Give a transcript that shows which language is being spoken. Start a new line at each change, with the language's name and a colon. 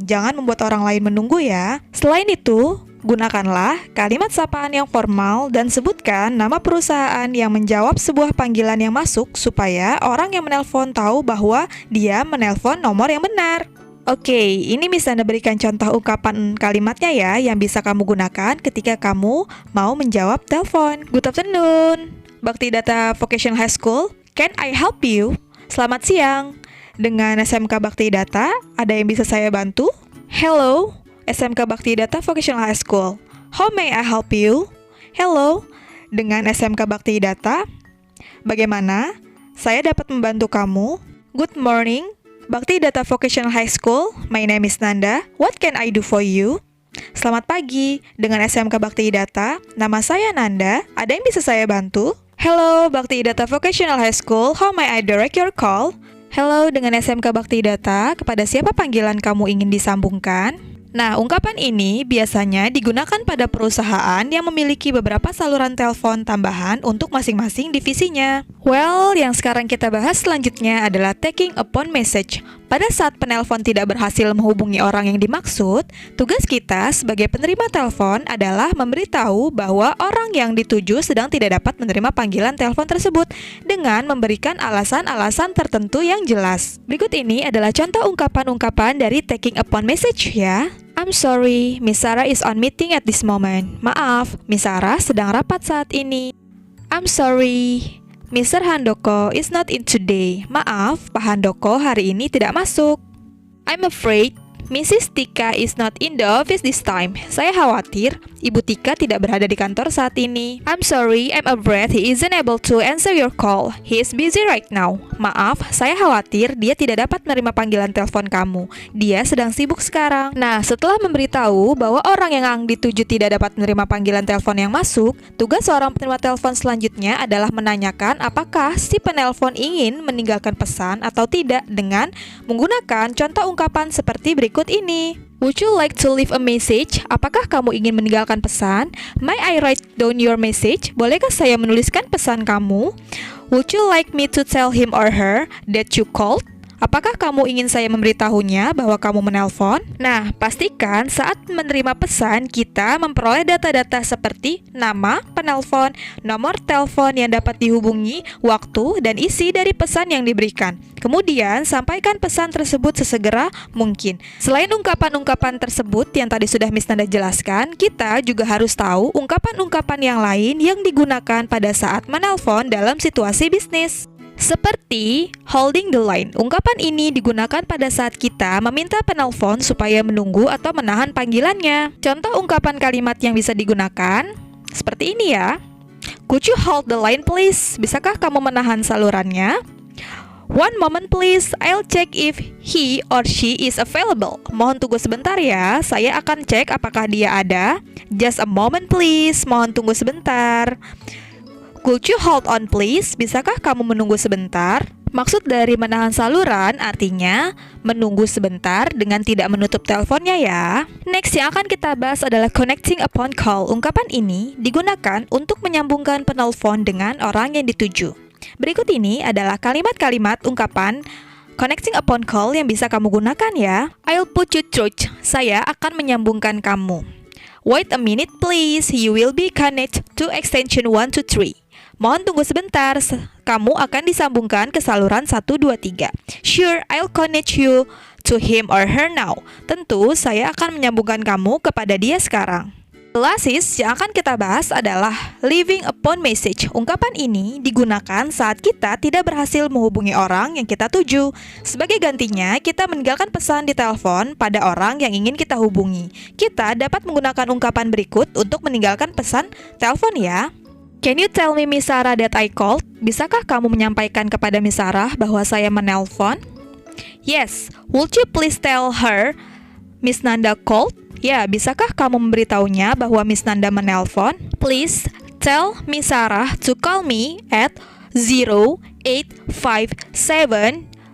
Indonesian: Jangan membuat orang lain menunggu ya. Selain itu, gunakanlah kalimat sapaan yang formal dan sebutkan nama perusahaan yang menjawab sebuah panggilan yang masuk supaya orang yang menelpon tahu bahwa dia menelpon nomor yang benar. Oke, ini bisa Anda berikan contoh ungkapan kalimatnya ya yang bisa kamu gunakan ketika kamu mau menjawab telepon.
English: Good afternoon, Bhakti Data Vocational High School. Can I help you?
Indonesian: Selamat siang, dengan SMK Bhakti Data, ada yang bisa saya bantu?
English: Hello, SMK Bhakti Data Vocational High School. How may I help you? Hello,
Indonesian: dengan SMK Bhakti Data. Bagaimana? Saya dapat membantu kamu?
English: Good morning, Bhakti Data Vocational High School. My name is Nanda. What can I do for you?
Indonesian: Selamat pagi, dengan SMK Bhakti Data. Nama saya Nanda. Ada yang bisa saya bantu?
English: Hello, Bhakti Data Vocational High School. How may I direct your call?
Indonesian: Hello, dengan SMK Bhakti Data. Kepada siapa panggilan kamu ingin disambungkan? Nah, ungkapan ini biasanya digunakan pada perusahaan yang memiliki beberapa saluran telepon tambahan untuk masing-masing divisinya. Well, yang sekarang kita bahas selanjutnya adalah
English: taking a phone message.
Indonesian: Pada saat penelpon tidak berhasil menghubungi orang yang dimaksud, tugas kita sebagai penerima telepon adalah memberitahu bahwa orang yang dituju sedang tidak dapat menerima panggilan telepon tersebut dengan memberikan alasan-alasan tertentu yang jelas. Berikut ini adalah contoh ungkapan-ungkapan dari
English: taking a phone message
Indonesian: ya.
English: I'm sorry, Miss Sarah is on meeting at this moment.
Indonesian: Maaf, Miss Sarah sedang rapat saat ini.
English: I'm sorry, Mr. Handoko is not in today.
Indonesian: Maaf, Pak Handoko hari ini tidak masuk.
English: I'm afraid Mrs. Tika is not in the office this time.
Indonesian: Saya khawatir Ibu Tika tidak berada di kantor saat ini.
English: I'm sorry, I'm afraid he isn't able to answer your call. He is busy right now.
Indonesian: Maaf, saya khawatir dia tidak dapat menerima panggilan telepon kamu. Dia sedang sibuk sekarang. Nah, setelah memberitahu bahwa orang yang dituju tidak dapat menerima panggilan telepon yang masuk, tugas seorang penerima telepon selanjutnya adalah menanyakan apakah si penelpon ingin meninggalkan pesan atau tidak dengan menggunakan contoh ungkapan seperti berikut ini.
English: Would you like to leave a message?
Indonesian: Apakah kamu ingin meninggalkan pesan?
English: May I write down your message?
Indonesian: Bolehkah saya menuliskan pesan kamu?
English: Would you like me to tell him or her that you called?
Indonesian: Apakah kamu ingin saya memberitahunya bahwa kamu menelpon? Nah, pastikan saat menerima pesan kita memperoleh data-data seperti nama penelpon, nomor telepon yang dapat dihubungi, waktu, dan isi dari pesan yang diberikan. Kemudian, sampaikan pesan tersebut sesegera mungkin. Selain ungkapan-ungkapan tersebut yang tadi sudah Miss Nanda jelaskan, kita juga harus tahu ungkapan-ungkapan yang lain yang digunakan pada saat menelpon dalam situasi bisnis. Seperti holding the line. Ungkapan ini digunakan pada saat kita meminta penelpon supaya menunggu atau menahan panggilannya. Contoh ungkapan kalimat yang bisa digunakan seperti ini ya.
English: Could you hold the line please?
Indonesian: Bisakah kamu menahan salurannya?
English: One moment please, I'll check if he or she is available.
Indonesian: Mohon tunggu sebentar ya, saya akan cek apakah dia ada.
English: Just a moment please,
Indonesian: mohon tunggu sebentar.
English: Could you hold on please?
Indonesian: Bisakah kamu menunggu sebentar? Maksud dari menahan saluran artinya menunggu sebentar dengan tidak menutup teleponnya ya. Next yang akan kita bahas adalah connecting upon call. Ungkapan ini digunakan untuk menyambungkan penelpon dengan orang yang dituju. Berikut ini adalah kalimat-kalimat ungkapan connecting upon call yang bisa kamu gunakan ya.
English: I'll put you through.
Indonesian: Saya akan menyambungkan kamu.
English: Wait a minute please. You will be connected to extension 123.
Indonesian: Mohon tunggu sebentar, kamu akan disambungkan ke saluran 123.
English: Sure, I'll connect you to him or her now.
Indonesian: Tentu, saya akan menyambungkan kamu kepada dia sekarang. Last yang akan kita bahas adalah leaving upon message. Ungkapan ini digunakan saat kita tidak berhasil menghubungi orang yang kita tuju. Sebagai gantinya, kita meninggalkan pesan di telepon pada orang yang ingin kita hubungi. Kita dapat menggunakan ungkapan berikut untuk meninggalkan pesan telepon ya.
English: Can you tell me Miss Sarah that I called?
Indonesian: Bisakah kamu menyampaikan kepada Miss Sarah bahwa saya menelpon?
English: Yes. Would you please tell her Miss Nanda called?
Indonesian: Ya, bisakah kamu memberitahunya bahwa Miss Nanda menelpon?
English: Please tell Miss Sarah to call me at 0857-40111.